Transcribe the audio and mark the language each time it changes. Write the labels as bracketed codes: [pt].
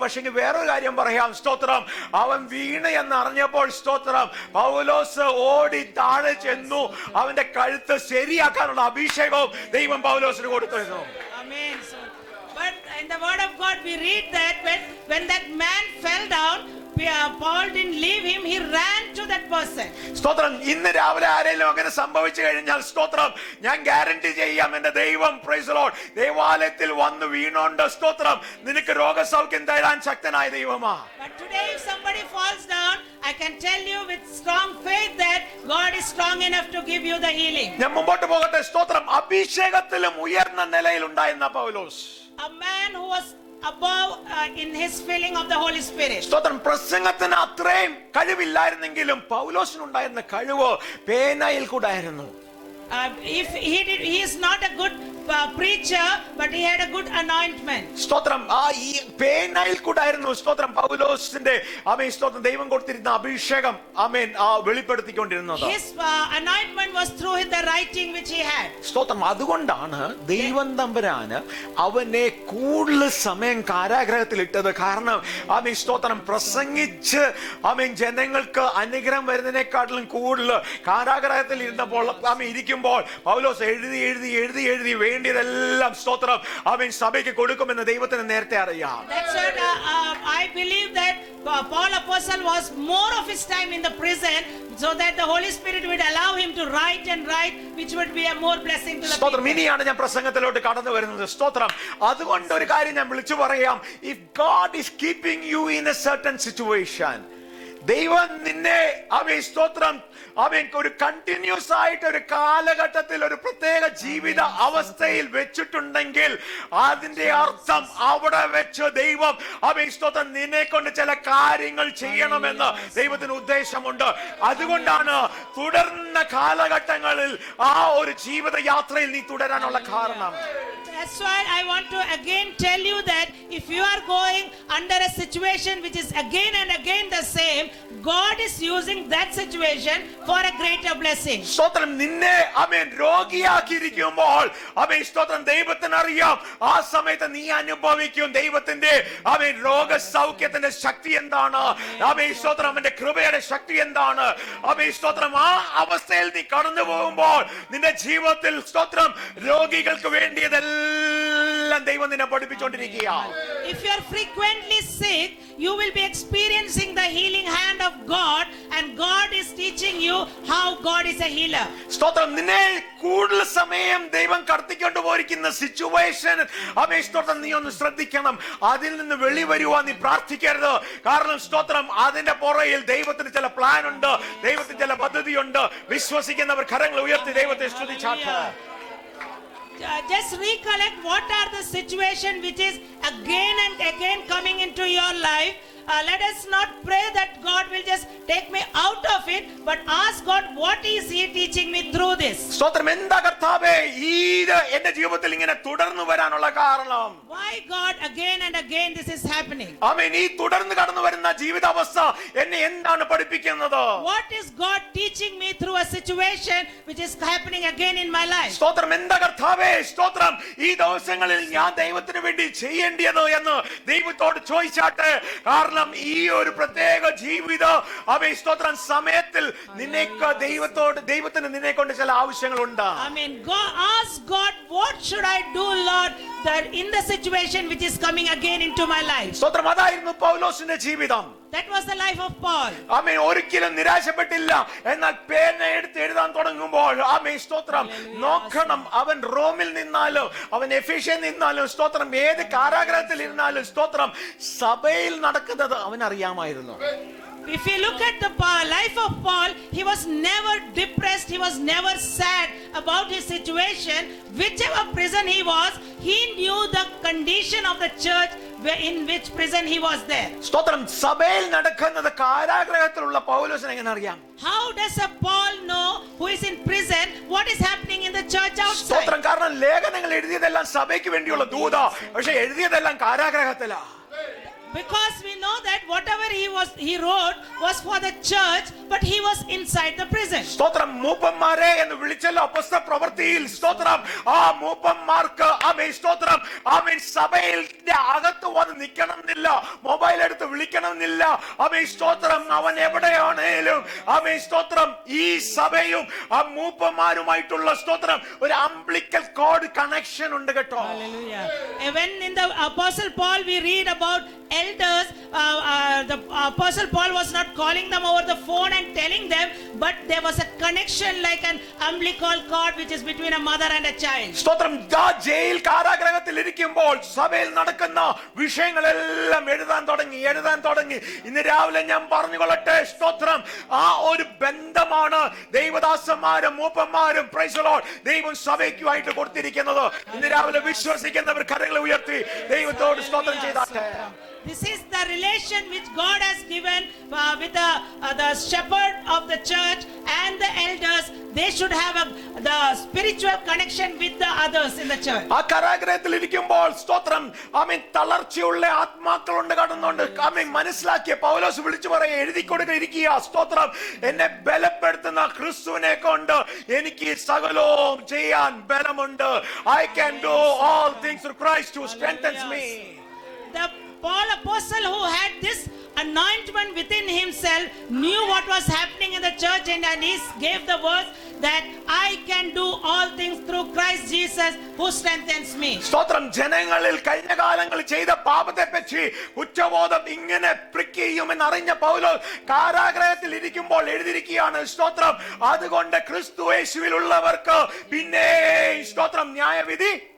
[ml] പക്ഷെ വേറൊരു കാര്യം പറയാം, സ്തോത്രം അവൻ വീണ് എന്നറിഞ്ഞപ്പോൾ സ്തോത്രം പൗലോസ് ഓടി താഴെ ചെന്നു അവന്റെ കഴുത്ത് ശരിയാക്കാനുള്ള അഭിഷേകവും ദൈവം പൗലോസിന് കൊടുത്തിരുന്നു. [en] Amen. But in the word of God we read that when that man fell down, Paul didn't leave him, he ran to that person. [ml] സ്തോത്രം ഇന്ന് രാവിലെ ആരെങ്കിലും അങ്ങനെ സംഭവിച്ചു കഴിഞ്ഞാൽ സ്തോത്രം ഞാൻ ഗ്യാരണ്ടി ചെയ്യാം, എന്റെ ദൈവം [en] praise the Lord [ml] ദേവാലയത്തിൽ വന്ന് വീണോണ്ട് സ്തോത്രം നിനക്ക് രോഗസൗഖ്യം തരാൻ ശക്തനായ ദൈവമാ. [en] But today if somebody falls down, I can tell you with strong faith that God is strong enough to give you the healing. [ml] ഞാൻ മുമ്പോട്ട് പോകട്ടെ. സ്തോത്രം അഭിഷേകത്തിലും ഉയർന്ന നിലയിൽ ഉണ്ടായിരുന്ന പൗലോസ്, [en] A man who was above in his filling of the Holy Spirit. [ml] സ്തോത്രം പ്രസംഗത്തിന് അത്രയും കഴിവില്ലായിരുന്നെങ്കിലും പൗലോസിനുണ്ടായിരുന്ന കഴിവ് പേനയിൽ കൂടായിരുന്നു. [en] If he is not a good preacher, but he had a good anointment. [ml] സ്തോത്രം ഈ പേനയിൽ കൂടായിരുന്നു സ്തോത്രം പൗലോസിന്റെ ആമേൻ സ്തോത്രം ദൈവം കൊടുത്തിരുന്ന അഭിഷേകം ആമേൻ വെളിപ്പെടുത്തിക്കൊണ്ടിരുന്നത്. [en] His anointment was through the writing which he had. [ml] സ്തോത്രം അതുകൊണ്ടാണ് ദൈവം തമ്പുരാന് അവനെ കൂടുതൽ സമയം കാരാഗ്രഹത്തിൽ ഇട്ടത്. കാരണം ആമേൻ സ്തോത്രം പ്രസംഗിച്ച് ആമേൻ ജനങ്ങൾക്ക് അനുഗ്രഹം വരുന്നതിനെക്കാട്ടിലും കൂടുതൽ കാരാഗ്രഹത്തിൽ ഇരുന്നപ്പോൾ ആമേൻ ഇരിക്കുമ്പോൾ പൗലോസ് എഴുതി വേണ്ടിയതെല്ലാം സ്തോത്രം അവൻ സഭയ്ക്ക് കൊടുക്കുമെന്ന് ദൈവത്തിന് നേരത്തെ അറിയാം. [en] That's what I believe that Paul Apostle was more of his time in the prison so that the Holy Spirit would allow him to write and write, which would be a more blessing to the [ml] സ്തോത്രം [en] people. [ml] ഇനിയാണ് ഞാൻ പ്രസംഗത്തിലോട്ട് കടന്നു വരുന്നത്. സ്തോത്രം അതുകൊണ്ട് ഒരു കാര്യം ഞാൻ വിളിച്ചു പറയാം. [en] If God is keeping you in a certain situation, [ml] ദൈവം നിന്നെ അവൻ സ്തോത്രം അവൻ ഒരു കണ്ടിന്യൂസ് ആയിട്ട് ഒരു കാലഘട്ടത്തിൽ ഒരു പ്രത്യേക ജീവിത അവസ്ഥയിൽ വെച്ചിട്ടുണ്ടെങ്കിൽ അതിന്റെ അർത്ഥം അവിടെ വെച്ച് ദൈവം അവൻ സ്തോത്രം നിന്നെ കൊണ്ട് ചില കാര്യങ്ങൾ ചെയ്യണമെന്ന് ദൈവത്തിന് ഉദ്ദേശമുണ്ട്. അതുകൊണ്ടാണ് തുടർന്ന കാലഘട്ടങ്ങളിൽ ആ ഒരു ജീവിത യാത്രയിൽ നീ തുടരാനുള്ള കാരണം. [en] That's why I want to again tell you that if you are going under a situation which is again and again the same, God is using that situation for a greater blessing. [ml] സ്തോത്രം നിന്നെ ആമേൻ രോഗിയാക്കിയിരിക്കുമ്പോൾ ആമേൻ സ്തോത്രം ദൈവത്തിന് അറിയാം ആ സമയത്ത് നീ അനുഭവിക്കും ദൈവത്തിന്റെ ആമേൻ രോഗസൗഖ്യത്തിന്റെ ശക്തി എന്താണ്, ആമേൻ സ്തോത്രം അവന്റെ കൃപയുടെ ശക്തി എന്താണ്. ആമേൻ സ്തോത്രം ആ അവസ്ഥയിൽ നീ കടന്നു പോകുമ്പോൾ നിന്റെ ജീവിതത്തിൽ സ്തോത്രം രോഗികൾക്ക് വേണ്ടിയതെല്ലാം ദൈവം നിന്നെ പഠിപ്പിച്ചുകൊണ്ടിരിക്കുകയാണ്. [en] If you are frequently sick, you will be experiencing the healing hand of God, and God is teaching you how God is a healer. [ml] സ്തോത്രം നിന്നെ കൂടുതൽ സമയം ദൈവം കടത്തിക്കൊണ്ട് പോയിരിക്കുന്ന സിറ്റുവേഷൻ ആമേൻ സ്തോത്രം നീ ഒന്ന് ശ്രദ്ധിക്കണം. അതിൽ നിന്ന് വെളിവരുവാൻ നീ പ്രാർത്ഥിക്കരുത്. കാരണം സ്തോത്രം അതിന്റെ പുറയിൽ ദൈവത്തിന് ചില പ്ലാൻ ഉണ്ട്, ദൈവത്തിന് ചില പദ്ധതിയുണ്ട്. വിശ്വസിക്കുന്നവർ കരങ്ങൾ ഉയർത്തി ദൈവത്തെ സ്തുതിച്ചാട്ടെ. [en] Just recollect what are the situation which is again and again coming into your life. Let us not pray that God will just take me out of it, but ask God what is he teaching me through this. [ml] സ്തോത്രം എന്താ കർത്താവേ ഇത് എന്റെ ജീവിതത്തിൽ ഇങ്ങനെ തുടർന്നു വരാനുള്ള കാരണം? [en] Why God again and again this is happening? [ml] ആമേൻ ഈ തുടർന്ന് കടന്നു വരുന്ന ജീവിതാവസ്ഥ എന്നെ എന്താണ് പഠിപ്പിക്കുന്നത്? [en] What is God teaching me through a situation which is happening again in my life? [ml] സ്തോത്രം എന്താ കർത്താവേ സ്തോത്രം ഈ ദിവസങ്ങളിൽ ഞാൻ ദൈവത്തിന് വേണ്ടി ചെയ്യേണ്ടത് എന്ന് ദൈവത്തോട് ചോദിച്ചാട്ടെ. കാരണം ഈ ഒരു പ്രത്യേക ജീവിത ആമേൻ സ്തോത്രം സമയത്തിൽ നിനക്ക് ദൈവത്തിന് നിന്നെ കൊണ്ട് ചില ആവശ്യങ്ങളുണ്ട്. [en] I mean, ask God, what should I do, Lord, that in the situation which is coming again into my life? [ml] സ്തോത്രം അതായിരുന്നു പൗലോസിന്റെ ജീവിതം. [en] That was the life of Paul. [ml] ആമേൻ ഒരിക്കലും നിരാശപ്പെട്ടില്ല. എന്നാൽ പേന എടുത്ത് എഴുതാൻ തുടങ്ങുമ്പോൾ ആമേൻ സ്തോത്രം നോക്കണം, അവൻ റോമിൽ നിന്നാലും അവൻ എഫേഷ്യയിൽ നിന്നാലും സ്തോത്രം ഏത് കാരാഗ്രഹത്തിൽ ഇരുന്നാലും സ്തോത്രം സഭയിൽ നടക്കുന്നത് അവൻ അറിയാമായിരുന്നു. [en] If you look at the life of Paul, he was never depressed, he was never sad about his situation. Whichever prison he was, he knew the condition of the church in which prison he was there. [ml] സ്തോത്രം. സഭയിൽ നടക്കുന്നത് കാരാഗ്രഹത്തിലുള്ള പൗലോസിന് എങ്ങനെ അറിയാം? [en] How does a Paul know who is in prison what is happening in the church outside? [ml] സ്തോത്രം. കാരണം ലേഖനങ്ങൾ എഴുതിയതെല്ലാം സഭയ്ക്ക് വേണ്ടിയുള്ള ദൂത, പക്ഷെ എഴുതിയതെല്ലാം കാരാഗ്രഹത്തിലാ. [en] Because we know that whatever he wrote was for the church, but he was inside the prison. [ml] സ്തോത്രം. മൂപ്പന്മാരെ എന്ന് വിളിച്ചല്ലോ അപ്പോസ്തല പ്രവൃത്തിയിൽ. സ്തോത്രം. ആ മൂപ്പന്മാർക്ക് ആമേൻ സ്തോത്രം ആമേൻ സഭയുടെ അകത്ത് വന്ന് നിൽക്കണമെന്നില്ല, മൊബൈൽ എടുത്ത് വിളിക്കണമെന്നില്ല. ആമേൻ സ്തോത്രം. അവൻ എവിടെയാണേലും ആമേൻ സ്തോത്രം ഈ സഭയും ആ മൂപ്പന്മാരുമായിട്ടുള്ള സ്തോത്രം ഒരു അംബ്ലിക്കൽ കോഡ് കണക്ഷൻ ഉണ്ട് കേട്ടോ. [en] Hallelujah. When in the Apostle Paul we read about elders, the Apostle Paul was not calling them over the phone and telling them, but there was a connection like an umbilical cord which is between a mother and a child. [ml] സ്തോത്രം. Jail കാരാഗ്രഹത്തിൽ ഇരിക്കുമ്പോൾ സഭയിൽ നടക്കുന്ന വിഷയങ്ങളെല്ലാം എഴുതാൻ തുടങ്ങി. ഇന്ന് രാവിലെ ഞാൻ പറഞ്ഞുകൊള്ളട്ടെ, സ്തോത്രം. ആ ഒരു ബന്ധമാണ് ദൈവദാസന്മാരും മൂപ്പന്മാരും [en] praise the Lord [ml] ദൈവം സഭയ്ക്കുമായിട്ട് കൊടുത്തിരിക്കുന്നത്. ഇന്ന് രാവിലെ വിശ്വസിക്കുന്നവർ കരങ്ങൾ ഉയർത്തി ദൈവത്തോട് സ്തോത്രം ചെയ്താട്ടെ. [en] This is the relation which God has given with the shepherd of the church and the elders. They should have the spiritual connection with the others in the church. [ml] ആ കാരാഗ്രഹത്തിൽ ഇരിക്കുമ്പോൾ സ്തോത്രം ആമേൻ തളർച്ചയുള്ള ആത്മാക്കളുണ്ട് കടന്നുണ്ട്. ആമേൻ മനസ്സിലാക്കിയ പൗലോസ് വിളിച്ചു പറയുക, എഴുതി കൊടുക്കുക സ്തോത്രം. എന്നെ ബലപ്പെടുത്തുന്ന ക്രിസ്തുവിനെ കൊണ്ട് എനിക്ക് സകലവും ചെയ്യാൻ ബലമുണ്ട്. [en] I can do all things through Christ who strengthens me. The Paul apostle who had this anointment within himself knew what was happening in the church, and he gave the words that I can do all things through Christ Jesus who strengthens me. [ml] സ്തോത്രം. ജനങ്ങളിൽ കഴിഞ്ഞ കാലങ്ങളിൽ ചെയ്ത പാപത്തെ പറ്റി കുറ്റബോധം ഇങ്ങനെ പ്രിക്കെയ്യുമെന്ന് അറിഞ്ഞ പൗലോസ് കാരാഗ്രഹത്തിൽ ഇരിക്കുമ്പോൾ എഴുതിയിരിക്കുകയാണ് സ്തോത്രം. അതുകൊണ്ട് ക്രിസ്തു യേശുവിലുള്ളവർക്ക് പിന്നെ സ്തോത്രം ന്യായവിധി.